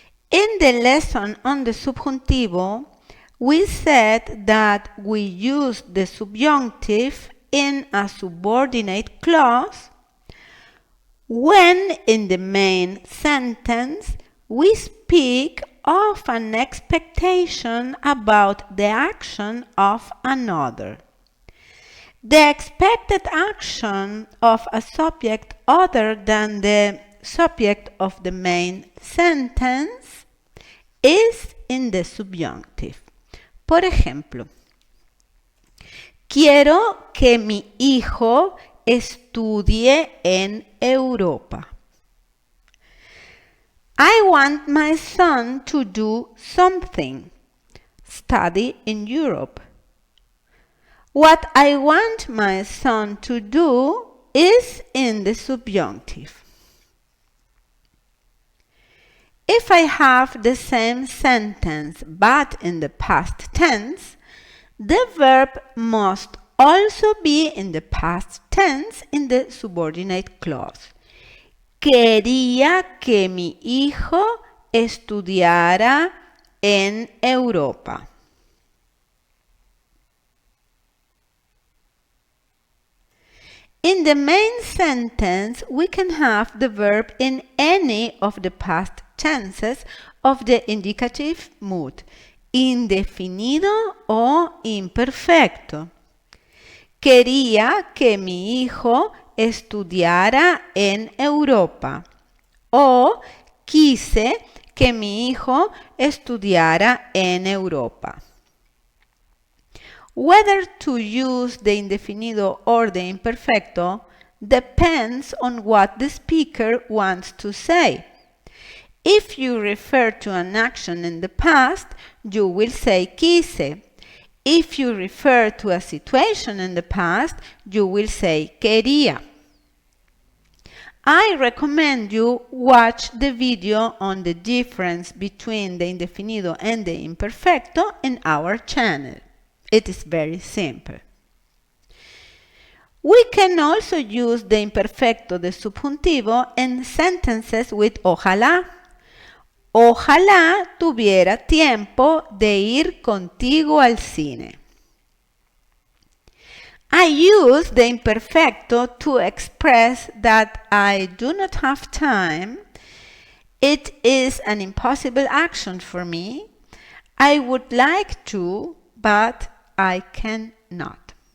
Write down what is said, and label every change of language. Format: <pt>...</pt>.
<en>In the lesson on the subjuntivo, we said that we use the subjunctive in a subordinate clause when in the main sentence we speak of an expectation about the action of another. The expected action of a subject other than the subject of the main sentence is in the subjunctive.</en> <es>Por ejemplo, quiero que mi hijo estudie en Europa.</es> <en>I want my son to do something, study in Europe. What I want my son to do is in the subjunctive. If I have the same sentence but in the past tense, the verb must also be in the past tense in the subordinate clause.</en> <es>Quería que mi hijo estudiara en Europa.</es> <en>In the main sentence, we can have the verb in any of the past tenses of the indicative mood,</en> <es>indefinido o imperfecto. Quería que mi hijo estudiara en Europa. O quise que mi hijo estudiara en Europa.</es> <en>Whether to use the indefinido or the imperfecto depends on what the speaker wants to say. If you refer to an action in the past, you will say quise. If you refer to a situation in the past, you will say quería. I recommend you watch the video on the difference between the indefinido and the imperfecto in our channel. It is very simple. We can also use the imperfecto del subjuntivo in sentences with ojalá.</en> <es>Ojalá tuviera tiempo de ir contigo al cine.</es> <en>I use the imperfecto to express that I do not have time. It is an impossible action for me. I would like to, but I cannot.</en>